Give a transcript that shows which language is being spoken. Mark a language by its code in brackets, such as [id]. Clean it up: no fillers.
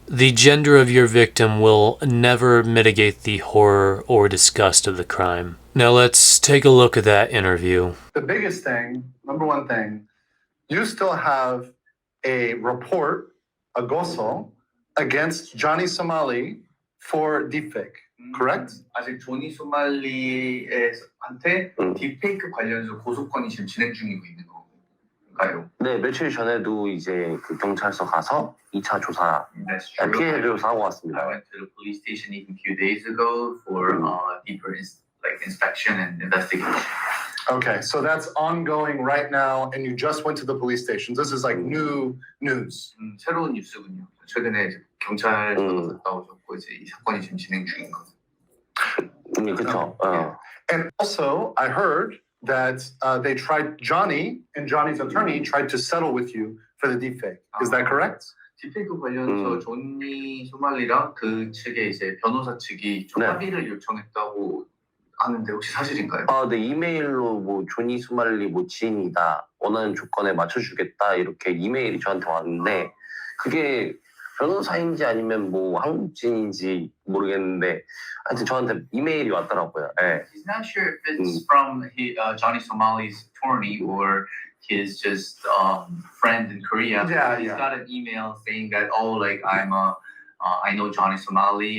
[en] The gender of your victim will never mitigate the horror or disgust of the crime. Now let's take a look at that interview. The biggest thing, number one thing, you still have a report, a goso, against Johnny Somali for deepfake, correct? [ko] 아직 조니 소말리한테 딥페이크 관련해서 고소건이 지금 진행 중이고 있는 건가요? 네, 며칠 전에도 이제 그 경찰서 가서 2차 조사, 피해 조사하고 왔습니다. [en] I went to the police station even a few days ago for deeper inspection and investigation. Okay, so that's ongoing right now, and you just went to the police stations. This is like new news. [ko] 새로운 뉴스군요. 최근에 이제 경찰서 갔다 오셨고 이제 이 사건이 지금 진행 중인 거. 그렇죠. [en] And also, I heard that they tried Johnny and Johnny's attorney tried to settle with you for the deepfake. Is that correct? [ko] 딥페이크 관련해서 조니 소말리랑 그 측의 이제 변호사 측이 좀 합의를 요청했다고 하는데 혹시 사실인가요? 네, 이메일로 뭐 조니 소말리 뭐 지인이다, 원하는 조건에 맞춰주겠다 이렇게 이메일이 저한테 왔는데 그게 변호사인지 아니면 뭐 한국 지인인지 모르겠는데 하여튼 저한테 이메일이 왔더라고요. 네. [en] He's not sure if it's from Johnny Somali's attorney or his just friend in Korea. Yeah, He's got an email saying that I know Johnny Somali.